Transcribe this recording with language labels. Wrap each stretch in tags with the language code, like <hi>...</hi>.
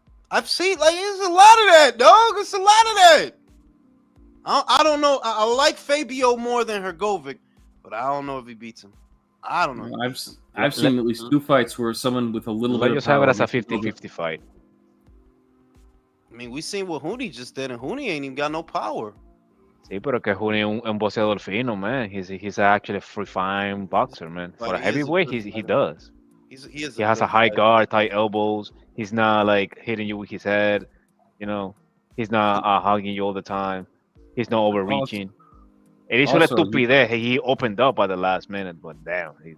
<en>I've seen, like, there's a lot of that, dog. It's a lot of that. I don't know. I like Fabio more than Hrgovic, but I don't know if he beats him. I don't know. I've seen at least two fights where someone with a little bit of power... Let's have it as a 50-50 fight. I mean, we seen what Huni just did, and Huni ain't even got no power.</en> <es>Sí, pero que Huni es un boxeador fino, man.</es> <en>He's actually a free-fine boxer, man. For a heavyweight, he does. He has a high guard, tight elbows. He's not, like, hitting you with his head. You know, he's not hugging you all the time. He's not overreaching. It is</en> <es>una estupidez.</es> <en>He opened up at the last minute, but damn.</en>